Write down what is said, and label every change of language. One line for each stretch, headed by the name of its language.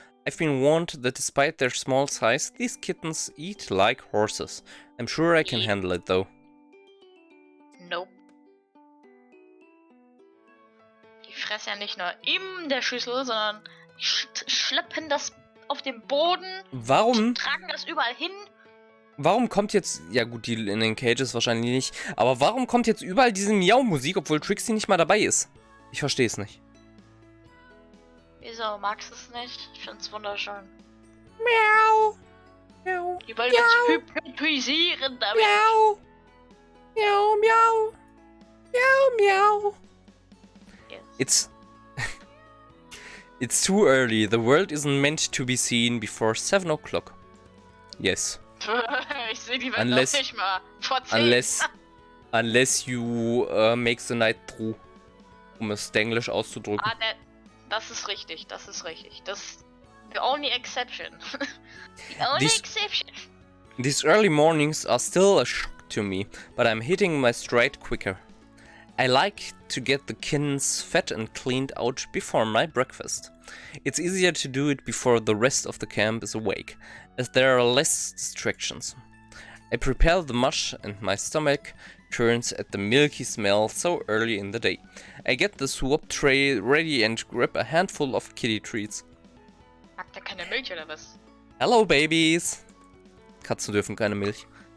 English: I've been warned that despite their small size, these kittens eat like horses. I'm sure I can handle it though. Nope.
German: Die fressen ja nicht nur in der Schüssel, sondern schleppen das auf den Boden. Warum? Tragen das überall hin. Warum kommt jetzt... Ja gut, die in den Cages wahrscheinlich nicht. Aber warum kommt jetzt überall diese Miau-Musik, obwohl Trixie nicht mal dabei ist? Ich verstehe es nicht. Wieso magst du es nicht? Ich find's wunderschön. Miau. Miau. Die wollen uns hypnotisieren damit. Miau. Miau, miau. Miau, miau.
English: Yes. It's too early. The world isn't meant to be seen before 7 o'clock. Yes.
German: Ich sehe die Welt noch nicht mal. Vor 10.
English: Unless you make the night through.
German: Um es englisch auszudrücken. Das ist richtig, das ist richtig.
English: The only exception. The only exception. These early mornings are still a shock to me, but I'm hitting my stride quicker. I like to get the kittens fed and cleaned out before my breakfast. It's easier to do it before the rest of the camp is awake, as there are less distractions. I prepare the mush and my stomach turns at the milky smell so early in the day. I get the swap tray ready and grab a handful of kitty treats.
German: Mag der keine Milch oder was?
English: Hello, babies!
German: Katzen dürfen keine Milch.